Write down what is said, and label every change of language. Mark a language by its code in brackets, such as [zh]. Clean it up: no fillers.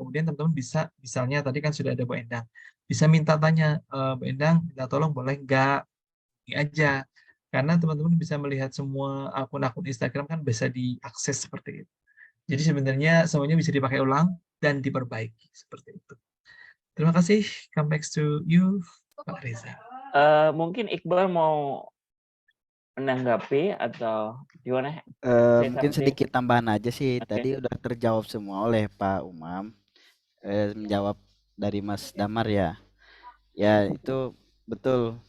[id] Kemudian teman-teman bisa, misalnya tadi kan sudah ada Bu Endang, bisa minta tanya, Bu Endang, minta tolong boleh nggak? Ini aja. Karena teman-teman bisa melihat semua akun-akun Instagram kan bisa diakses seperti itu. Jadi sebenarnya semuanya bisa dipakai ulang dan diperbaiki seperti itu. Terima kasih. [en] Come back to you, Pak Reza. [id] Mungkin Iqbal mau menanggapi atau gimana? Mungkin sedikit tambahan aja sih. Oke. Tadi udah terjawab semua oleh Pak Umam. Menjawab dari Mas Damar ya. Ya itu betul.